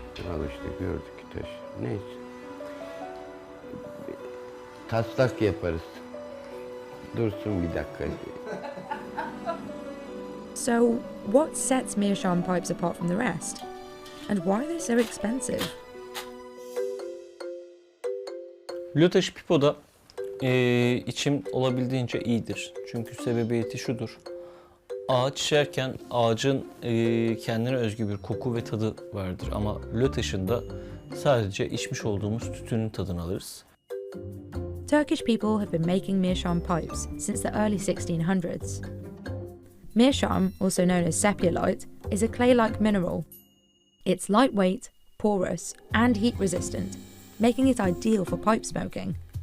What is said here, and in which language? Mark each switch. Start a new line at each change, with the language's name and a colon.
Turkish: Al işte gördük taş. Neyse. Taslak yaparız. Dursun bir dakika.
English: So, what sets meerschaum pipes apart from the rest? And why are they so expensive?
Turkish: Lötaş pipoda içim olabildiğince iyidir. Çünkü sebebiyeti şudur. Ağaç içerken ağacın kendine özgü bir koku ve tadı vardır. Ama lötaşında sadece içmiş olduğumuz tütünün tadını alırız.
English: Turkish people have been making meerschaum pipes since the early 1600s. Meerschaum, also known as sepiolite, is a clay-like mineral. It's lightweight, porous, and heat-resistant, making it ideal for pipe smoking.